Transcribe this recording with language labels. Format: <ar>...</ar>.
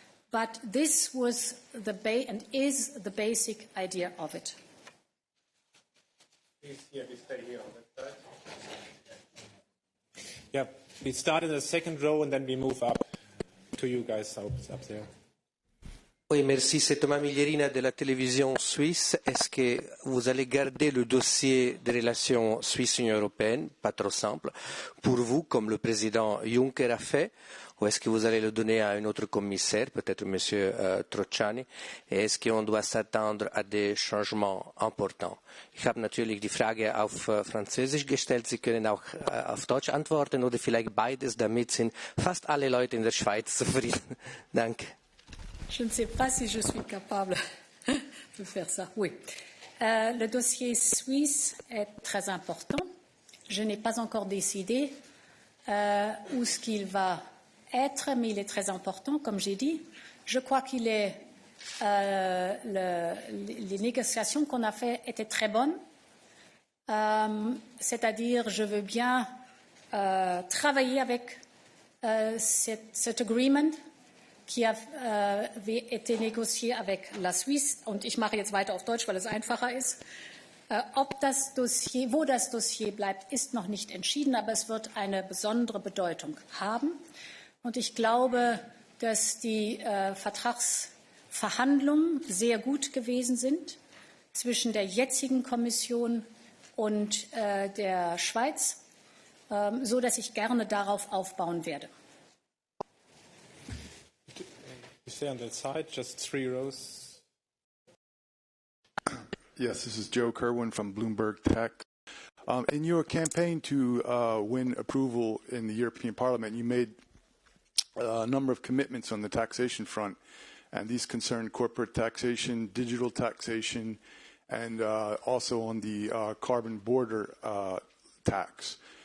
<en>But this was and is the basic idea of it. Please, we stay here on that side. Yeah, we start in the second row and then we move up to you guys up there.</en> <fr>Oui, merci. C'est Thomas Miglierina de la télévision suisse. Est-ce que vous allez garder le dossier des relations Suisse-Union européenne, pas trop simple, pour vous, comme le président Juncker a fait, ou est-ce que vous allez le donner à un autre commissaire, peut-être M. Trocciani, et est-ce qu'on doit s'attendre à des changements importants?</fr> <de>Ich habe natürlich die Frage auf Französisch gestellt. Sie können auch auf Deutsch antworten oder vielleicht beides, damit sind fast alle Leute in der Schweiz zufrieden. Danke.</de> <fr>Je ne sais pas si je suis capable de faire ça. Oui. Le dossier suisse est très important. Je n'ai pas encore décidé où ce qu'il va être, mais il est très important, comme j'ai dit. Je crois qu'il est les négociations qu'on a faites étaient très bonnes. C'est-à-dire, je veux bien travailler avec cet agreement qui avait été négocié avec la Suisse.</fr> <de>Und ich mache jetzt weiter auf Deutsch, weil es einfacher ist. Wo das Dossier bleibt, ist noch nicht entschieden, aber es wird eine besondere Bedeutung haben. Und ich glaube, dass die Vertragsverhandlungen sehr gut gewesen sind zwischen der jetzigen Kommission und der Schweiz, so dass ich gerne darauf aufbauen werde.</de> <en>Stay on that side, just 3 rows. Yes, this is Joe Kerwin from Bloomberg Tech. In your campaign to win approval in the European Parliament, you made a number of commitments on the taxation front, and these concern corporate taxation, digital taxation, and also on the carbon border tax.</en>